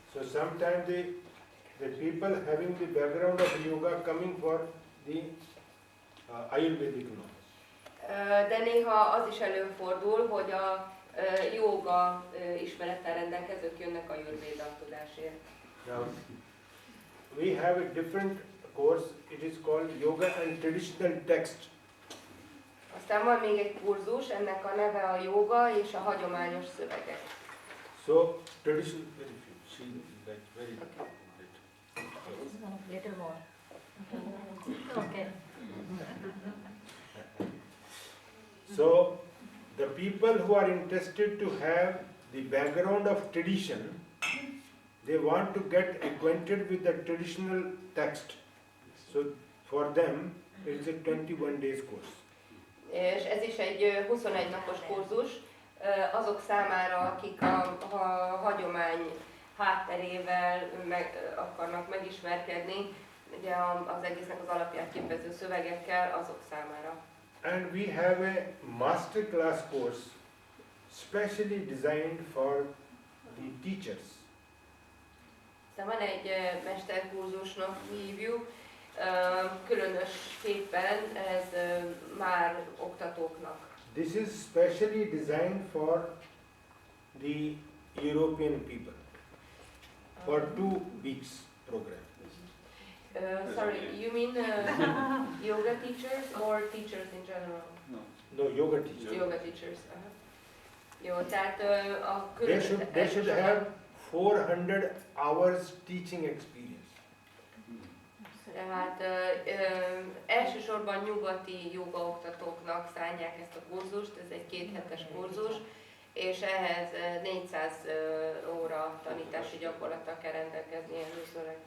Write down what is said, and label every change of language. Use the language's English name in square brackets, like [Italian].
[English] So sometimes the people having the background of yoga coming for the Ayurvedic knowledge. [Hungarian] De néha az is előfordul, hogy a jóga ismerettel rendelkezők jönnek a ayurvéda tudásért. [English] Now, we have a different course, it is called Yoga and Traditional Text. [Hungarian] Aztán van még egy kurzus, ennek a neve a jóga és a hagyományos szövegek. [English] So, traditional, very few, she like very Little more. Okay. So, the people who are interested to have the background of tradition, they want to get acquainted with the traditional text. So, for them, it is a 21 days course. [Hungarian] És ez is egy 21 napos kurzus azok számára, akik a hagyomány hátterével akarnak megismerkedni, ugye az egésznek az alapját képező szövegekkel, azok számára. [English] And we have a master class course specially designed for the teachers. [Hungarian] Aztán van egy mesterkurzusnak hívjuk, különösképpen ez már oktatóknak. [English] This is specially designed for the European people for 2 weeks program. Sorry, you mean yoga teachers or teachers in general? No, yoga teacher. Yoga teachers. [Hungarian] Jó, tehát a [English] They should have 400 hours teaching experience. [Hungarian] Tehát elsősorban nyugati jogaoktatóknak szánják ezt a kurzust, ez egy 2 hetes kurzus, és ehhez 400 óra tanítási gyakorlattal kell rendelkezni először.